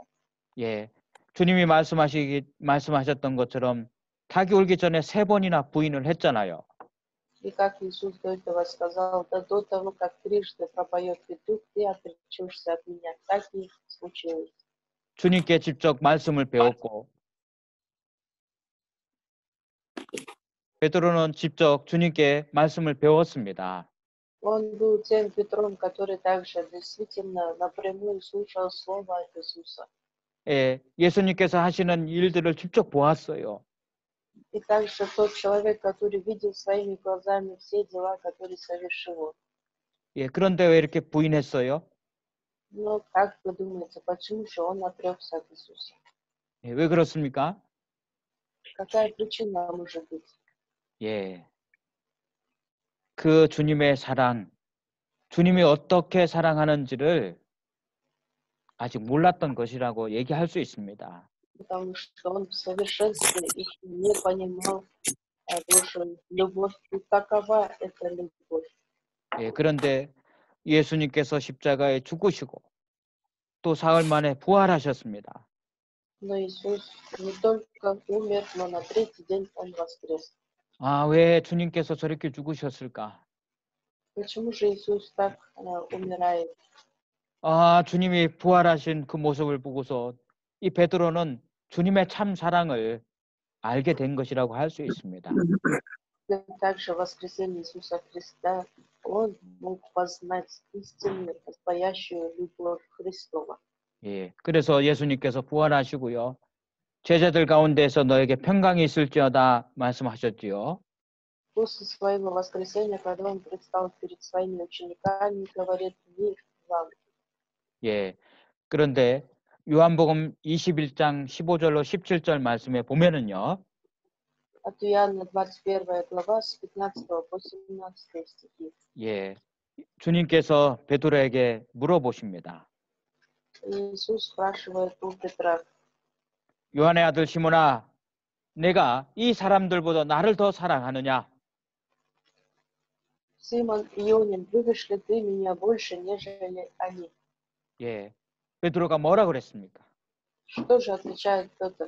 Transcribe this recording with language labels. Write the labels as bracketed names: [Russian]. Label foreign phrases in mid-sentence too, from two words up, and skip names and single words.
[Korean] 예. 주님이 말씀하셨던 것처럼 닭이 울기 전에 3번이나 부인을 했잖아요. [Russian] И как Иисус до этого сказал, да до того, как трижды пропоет петух, ты отречешься от меня. Так и случилось. [Korean] 주님께 직접 말씀을 배웠고 베드로는 직접 주님께 말씀을 배웠습니다. [Russian] Он был тем Петром, который также действительно напрямую слушал слово от Иисуса. [Korean] 예, 예수님께서 하시는 일들을 직접 보았어요. [Russian] И также тот человек, который видел своими глазами все дела, которые совершил он. [Korean] 예, 그런데 왜 이렇게 부인했어요? [Russian] Но как вы думаете, почему же он отрекся от Иисуса? [Korean] 예, 왜 그렇습니까? [Russian] Какая причина может быть? [Korean] 예. 그 주님의 사랑, 주님이 어떻게 사랑하는지를 아직 몰랐던 것이라고 얘기할 수 있습니다. [Russian] Потому что он в совершенстве еще не понимал Божью любовь и какова эта любовь. [Korean] 예, 그런데 예수님께서 십자가에 죽으시고 또 사흘 만에 부활하셨습니다. [Russian] Но Иисус не только умер, но на третий день он воскрес. [Korean] 아, 왜 주님께서 저렇게 죽으셨을까? [Russian] Почему же Иисус так умирает? [Korean] 아, 주님이 부활하신 그 모습을 보고서 이 베드로는 주님의 참 사랑을 알게 된 것이라고 할 수 있습니다. [Russian] Также воскресение Иисуса Христа, он мог познать истинную, настоящую любовь Христова. [Korean] 예, 그래서 예수님께서 부활하시고요. 제자들 가운데서 너에게 평강이 있을지어다 말씀하셨지요. [Russian] После своего воскресения, когда он предстал перед своими учениками, говорит: мир вам. [Korean] 예, 그런데 요한복음 21장 15절로 17절 말씀에 보면은요. [Russian] От Иоанна 21 глава с 15 по 17 стихи. [Korean] 예, 주님께서 베드로에게 물어보십니다. [Russian] Иисус спрашивает у Петра: [Korean] 요한의 아들 시몬아, 내가 이 사람들보다 나를 더 사랑하느냐? [Russian] Симон Ионин, любишь ли ты меня больше, нежели они? [Korean] 예, 베드로가 뭐라 그랬습니까? [Russian] Что же отвечает Петр?